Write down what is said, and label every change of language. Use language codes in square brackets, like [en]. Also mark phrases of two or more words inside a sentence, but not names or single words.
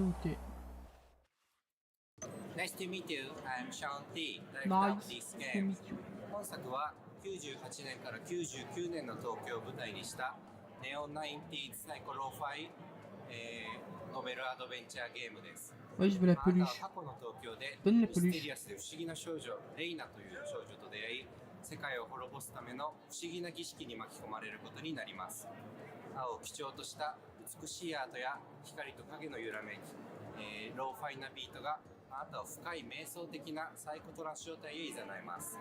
[en] Ok. Nice to meet you. I'm Sean T. Nice Director of this to game. meet you. [ja] 本作は98年から99年の東京を舞台にしたネオ90s サイコロファイ、ノベルアドベンチャーゲームです。 [fr] Oui, je veux la [ja] あなたは [fr] peluche. [ja] 過去の東京で [fr] Donne [ja] ミ [fr] la [ja] ステ [fr] peluche. [ja] リアスで不思議な少女レイナという少女と出会い、世界を滅ぼすための不思議な儀式に巻き込まれることになります。青を基調とした美しいアートや光と影の揺らめき、ローファイなビートがあなたを深い瞑想的なサイコトランス状態へ誘います。